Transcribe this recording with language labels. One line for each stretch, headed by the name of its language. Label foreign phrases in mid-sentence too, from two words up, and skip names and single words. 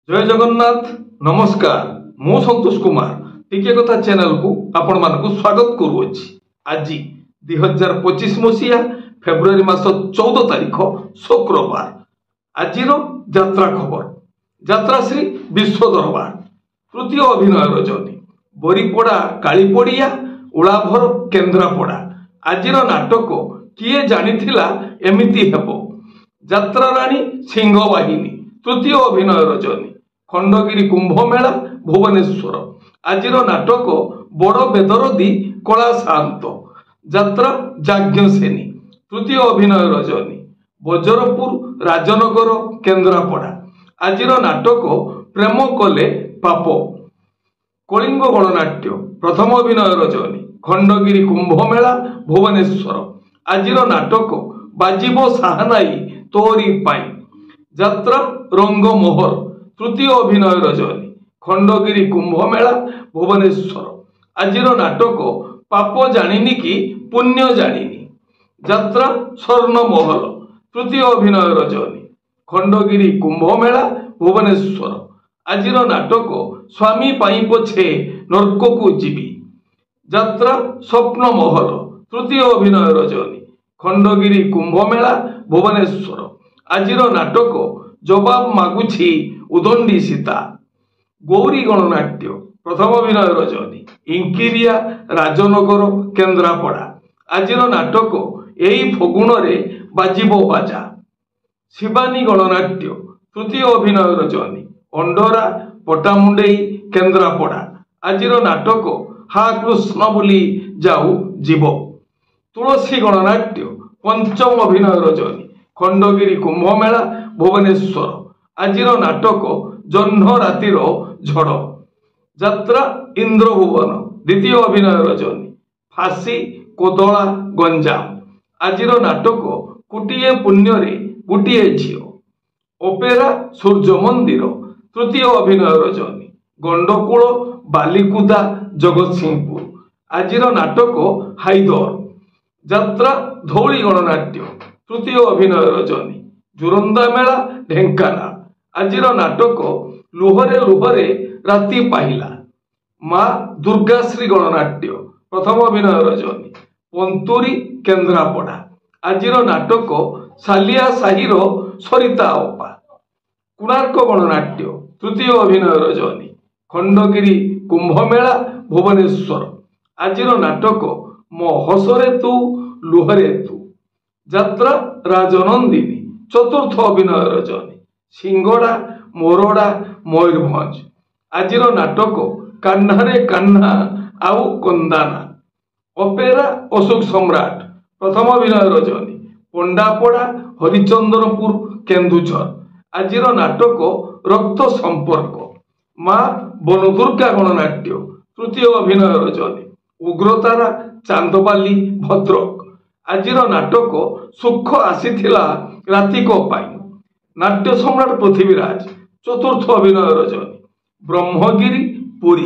Odia: ଜୟ ଜଗନ୍ନାଥ ନମସ୍କାର ମୁଁ ସନ୍ତୋଷ କୁମାର ଟିକେ କଥା ଚ୍ୟାନେଲ କୁ ଆପଣ ମାନଙ୍କୁ ସ୍ୱାଗତ କରୁଛି। ଆଜି 2025 ମସିହା ଫେବୃଆରୀ ମାସ 14 ତାରିଖ ଶୁକ୍ରବାର। ଆଜିର ଯାତ୍ରା ଖବର ଯାତ୍ରା ଶ୍ରୀ ବିଶ୍ୱ ଦରବାର ତୃତୀୟ ଅଭିନୟ ରଜନୀ ବରୀପଡ଼ା କାଳୀପଡ଼ିଆ ଉଲାଭର କେନ୍ଦ୍ରାପଡ଼ା। ଆଜିର ନାଟକ କିଏ ଜାଣିଥିଲା ଏମିତି ହେବ। ଯାତ୍ରା ରାଣୀ ସିଂହବାହିନୀ ତୃତୀୟ ଅଭିନୟ ରଜନୀ ଖଣ୍ଡଗିରି କୁମ୍ଭ ମେଳା ଭୁବନେଶ୍ୱର। ଆଜିର ନାଟକ ବଡ଼ ବେଦରଦୀ କଳା ଶାନ୍ତ ଯାତ୍ରା ଯାଜ୍ଞସେନୀ ତୃତୀୟ ଅଭିନୟ ରଜନୀ ବଜରପୁର ରାଜନଗର କେନ୍ଦ୍ରାପଡ଼ା। ଆଜିର ନାଟକ ପ୍ରେମ କଲେ ପାପ କଳିଙ୍ଗ ଗଣନାଟ୍ୟ ପ୍ରଥମ ଅଭିନୟ ରଜନୀ ଖଣ୍ଡଗିରି କୁମ୍ଭ ମେଳା ଭୁବନେଶ୍ୱର। ଆଜିର ନାଟକ ବାଜିବ ସାହାନାଇ ତୋରି ପାଇଁ ଯାତ୍ରା ରଙ୍ଗମୋହର ତୃତୀୟ ଅଭିନୟ ରଜନୀ ଖଣ୍ଡଗିରି କୁମ୍ଭ ମେଳା ଭୁବନେଶ୍ୱର। ଆଜିର ନାଟକ ପାପ ଜାଣିନି କି ପୁଣ୍ୟ ଜାଣିନି ଯାତ୍ରା ସ୍ୱର୍ଣ୍ଣମହଲ ତୃତୀୟ ଅଭିନୟ ରଜନୀ ଖଣ୍ଡଗିରି କୁମ୍ଭ ମେଳା ଭୁବନେଶ୍ୱର। ଆଜିର ନାଟକ ସ୍ୱାମୀ ପାଇଁ ପଛେ ନର୍କ କୁ ଯିବି ଯାତ୍ରା ସ୍ୱପ୍ନ ମହଲ ତୃତୀୟ ଅଭିନୟ ରଜନୀ ଖଣ୍ଡଗିରି କୁମ୍ଭ ମେଳା ଭୁବନେଶ୍ୱର। ଆଜିର ନାଟକ ଜବାବ ମାଗୁଛି ଉଦଣ୍ଡୀ ସୀତା ଗୌରୀ ଗଣନାଟ୍ୟ ପ୍ରଥମ ଅଭିନୟ ରଜନୀ ଇଙ୍କିରିଆ ରାଜନଗର କେନ୍ଦ୍ରାପଡ଼ା। ଆଜିର ନାଟକ ଏଇ ଫଗୁଣ ରେ ବାଜିବ ବାଜା ଶିବାନୀ ଗଣନାଟ୍ୟ ତୃତୀୟ ଅଭିନୟ ରଜନୀ ଅଣ୍ଡରା ପଟ୍ଟାମୁଣ୍ଡାଇ କେନ୍ଦ୍ରାପଡ଼ା। ଆଜିର ନାଟକ ହା କୃଷ୍ଣ ବୋଲି ଯାଉ ଜୀବ ତୁଳସୀ ଗଣନାଟ୍ୟ ପଞ୍ଚମ ଅଭିନୟ ରଜନୀ ଖଣ୍ଡଗିରି କୁମ୍ଭ ମେଳା ଭୁବନେଶ୍ୱର। ଆଜିର ନାଟକ ଜହ୍ନ ରାତିର ଝଡ଼ ଯାତ୍ରା ଇନ୍ଦ୍ରଭୁବନ ଦ୍ୱିତୀୟ ଅଭିନୟ ରଜନୀ ଫାସି କୋଦଳା ଗଞ୍ଜାମ। ଆଜିର ନାଟକ କୁଟିଏ ପୁଣ୍ୟ ରେ ଗୁଟିଏ ଝିଅ ଅପେରା ସୂର୍ଯ୍ୟ ମନ୍ଦିର ତୃତୀୟ ଅଭିନୟ ରଜନୀ ଗଣ୍ଡକୂଳ ବାଲିକୁଦା ଜଗତସିଂହପୁର। ଆଜିର ନାଟକ ହାଇଦର ଯାତ୍ରା ଧଉଳି ଗଣନାଟ୍ୟ ତୃତୀୟ ଅଭିନୟ ରଜନୀ ଜୁରନ୍ଦା ମେଳା ଢେଙ୍କାନାଳ। ଆଜିର ନାଟକ ଲୁହରେ ଲୁହରେ ରାତି ପାହିଲା ମା' ଦୁର୍ଗାଶ୍ରୀ ଗଣନାଟ୍ୟ ପ୍ରଥମ ଅଭିନୟ ରଜନୀ ପନ୍ତୁରୀ କେନ୍ଦ୍ରାପଡ଼ା। ଆଜିର ନାଟକ ସାଲିଆ ସାହିର ସରିତା ଅପା କୋଣାର୍କ ଗଣନାଟ୍ୟ ତୃତୀୟ ଅଭିନୟ ରଜନୀ ଖଣ୍ଡଗିରି କୁମ୍ଭ ମେଳା ଭୁବନେଶ୍ୱର। ଆଜିର ନାଟକ ମୋ ହସରେ ତୁ ଲୁହରେ ତୁ ଯାତ୍ରା ରାଜନନ୍ଦିନୀ ଚତୁର୍ଥ ଅଭିନୟ ରଜନୀ ସିଙ୍ଗଡ଼ା ମୋରଡ଼ା ମୟୂରଭଞ୍ଜ। ଆଜିର ନାଟକ କାହ୍ନାରେ କାହ୍ନା ଆଉ କାନ୍ଦନା ଅପେରା ଅଶୋକ ସମ୍ରାଟ ପ୍ରଥମ ଅଭିନୟ ରଜନୀ ପଣ୍ଡାପଡ଼ା ହରିଚନ୍ଦ୍ରପୁର କେନ୍ଦୁଝର। ଆଜିର ନାଟକ ରକ୍ତ ସମ୍ପର୍କ ମା' ବନଦୁର୍ଗା ଗଣନାଟ୍ୟ ତୃତୀୟ ଅଭିନୟ ରଜନୀ ଉଗ୍ରତାରା ଚାନ୍ଦବାଲି ଭଦ୍ରକ। ଆଜିର ନାଟକ ସୁଖ ଆସିଥିଲା ରାତିକ ପାଇଁ ନାଟ୍ୟ ସମ୍ରାଟ ପୃଥ୍ୱୀରାଜ ଚତୁର୍ଥ ଅଭିନୟ ରଜନୀ ବ୍ରହ୍ମଗିରି ପୁରୀ।